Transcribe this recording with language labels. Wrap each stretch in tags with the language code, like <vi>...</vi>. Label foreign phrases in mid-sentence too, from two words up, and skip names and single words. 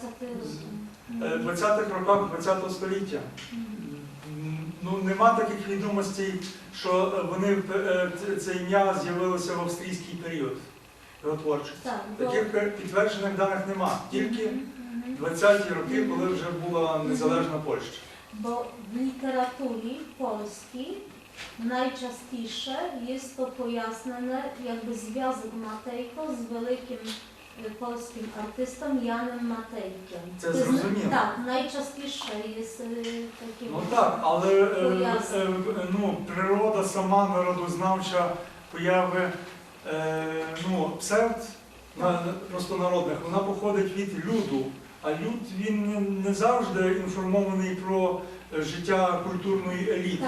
<uk>20-х роках ХХ століття. Ну, нема таких відомостей, що це ім'я з'явилося в австрійський період його творчості. Таких підтверджених даних нема. Тільки 20-ті роки, коли вже була незалежна Польща.</uk> <pl>Bo w literaturze polskiej najczęściej jest to pojasnione jakby związek Matejko z wielkim polskim artystą Janem Matejkiem.</pl> <uk>Це зрозуміло. Так, найчастіше є таке. Ну так, але природа сама народознавча появи псевд простонародних, вона походить від люду. А люд, він не завжди інформований про життя культурної еліти.</uk>